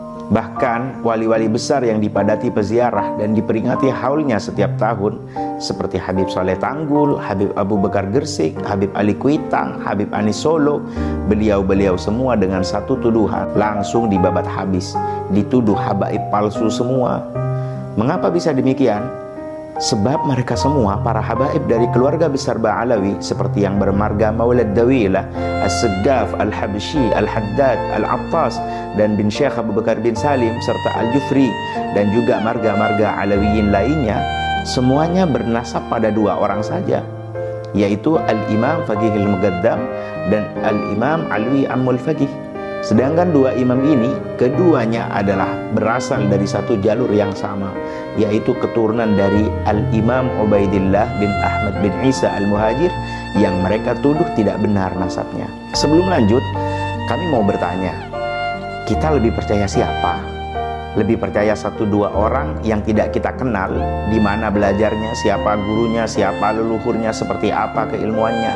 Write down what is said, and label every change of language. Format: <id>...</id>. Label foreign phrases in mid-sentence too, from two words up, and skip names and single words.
<id>Bahkan wali-wali besar yang dipadati peziarah dan diperingati haulnya setiap tahun seperti Habib Saleh Tanggul, Habib Abu Bakar Gersik, Habib Ali Kuitang, Habib Anis Solo, beliau-beliau semua dengan satu tuduhan langsung dibabat habis, dituduh habaib palsu semua. Mengapa bisa demikian? Sebab mereka semua para habaib dari keluarga besar Ba'alawi seperti yang bermarga Maulad Dawilah, As-Segaf, Al-Habsyi, Al-Haddad, Al-Attas, dan bin Syekh Abu Bakar bin Salim, serta Al-Jufri, dan juga marga-marga Alawiyin lainnya, semuanya bernasab pada dua orang saja, yaitu Al-Imam Faqih Al-Muqaddam dan Al-Imam Alwi Ammul Faqih. Sedangkan dua imam ini, keduanya adalah berasal dari satu jalur yang sama, yaitu keturunan dari Al-Imam Ubaidillah bin Ahmad bin Isa Al-Muhajir yang mereka tuduh tidak benar nasabnya. Sebelum lanjut, kami mau bertanya, kita lebih percaya siapa? Lebih percaya satu dua orang yang tidak kita kenal, di mana belajarnya, siapa gurunya, siapa leluhurnya, seperti apa keilmuannya?</id>